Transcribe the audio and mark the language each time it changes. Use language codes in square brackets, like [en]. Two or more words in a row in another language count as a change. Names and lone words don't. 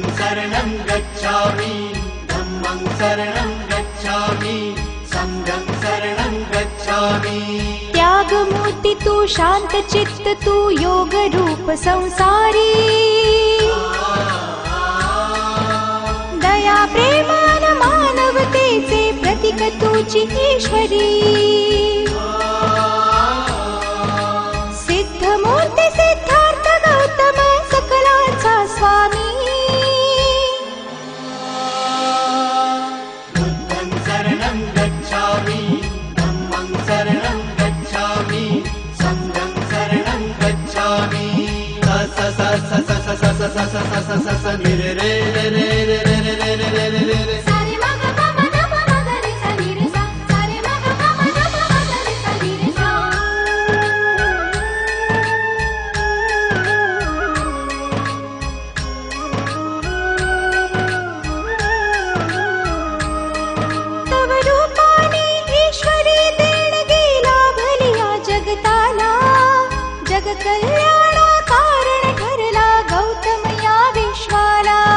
[pi] शरणं गच्छामि धम्मं शरणं गच्छामि संघं शरणं गच्छामि। [mr] त्यागमूर्ति तू शांत चित्त तू योग रूप संसारी दया प्रेमान मानवतेचे प्रतीक तुझी ईश्वरी सिद्धमूर्ती सिद्धार्थ गौतम सकलांचा स्वामी [pi] बुद्धं शरणं गच्छामि धम्मं शरणं गच्छामि संघं शरणं गच्छामि। स स स स स स स स स स स स रे रे रे रे रे रे रे रे रे रे रे रे। सारे मग ग म ग म ग रे सा नी रे सा सारे मग ग म ग म ग रे सा नी रे सा। [mr] तव रूपाने ईश्वरी देणगी लाभलिया जगताला जग कल्याणा कारण ठरला गौतम या विश्वाला।